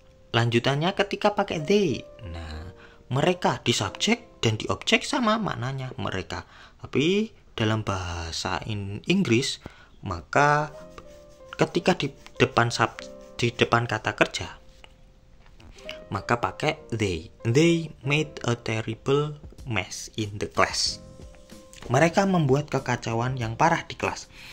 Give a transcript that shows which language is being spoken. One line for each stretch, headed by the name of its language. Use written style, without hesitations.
Indonesian: Lanjutannya ketika pakai they. Nah, mereka di subjek dan di objek sama maknanya mereka. Tapi dalam bahasa Inggris maka ketika di depan kata kerja maka pakai they.
English: They made a terrible mess in the class.
Indonesian: Mereka membuat kekacauan yang parah di kelas.